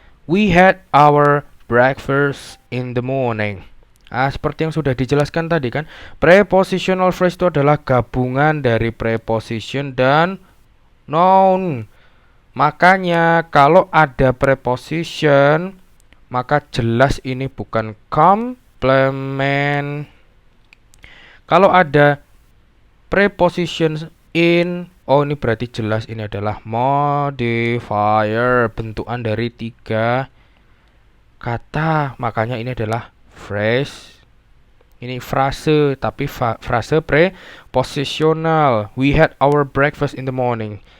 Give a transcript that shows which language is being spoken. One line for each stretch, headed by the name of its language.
English: We had our breakfast in the morning.
Indonesian: Seperti yang sudah dijelaskan tadi kan, prepositional phrase itu adalah gabungan dari preposition dan noun. Makanya kalau ada preposition, maka jelas ini bukan complement. Kalau ada preposition in, ini berarti jelas ini adalah modifier, bentukan dari 3 kata. Makanya ini adalah phrase. Ini frase, tapi frase prepositional.
English: We had our breakfast in the morning.